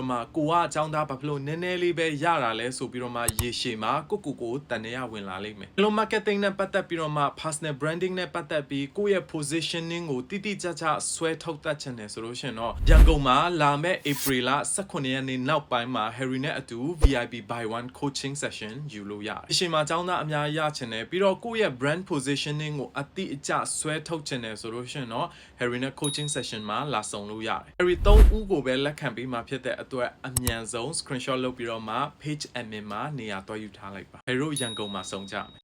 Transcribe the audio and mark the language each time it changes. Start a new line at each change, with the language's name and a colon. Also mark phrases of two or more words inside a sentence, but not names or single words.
Burmese: တော့မှကိုကအကြောင်းသားဘာဖြစ်လို့နည်းနည်းလေးပဲရတာလဲဆိုပြီးတော့မှရေရှည်မှာကိုတန်နေရဝင်လာလိမ့်မယ်ဒီလို marketing နဲ့ပတ်သက်ပြီးတော့မှ personal branding နဲ့ပတ်သက်ပြီးကိုရဲ့ positioning ကိုတိတိကျကျဆွဲထုတ်တတ်ချင်တယ်ဆိုလို့ရှိရင်တော့ရန်ကုန်မှာလာမယ့် April လ18ရက်နေ့နောက်ပိုင်းမှာ Harry နဲ့အတူ
English: VIP by one coaching session
Burmese: ယူလို့ရတယ်အချိန်မှာအကြောင်းသားအများကြီးရချင်တယ်ပြီးတော့ကိုရဲ့
English: brand positioning
Burmese: ကိုအတိအကျဆွဲထုတ်ချင်တယ်ဆိုလို့ရှိရင်တော့ Harry နဲ့
English: coaching session
Burmese: မှာလာဆောင်လို့ရတယ် Harry 3ဦးကိုပဲလက်ခံပေးမှာဖြစ်တဲ့အတွက်အမြန်ဆုံး screenshot လုပ်ပြီးတော့မှ
English: page admin
Burmese: မှာနေရာတွဲယူထားလိုက်ပါ Harry ရန်ကုန်မှာဆောင်ကြမယ်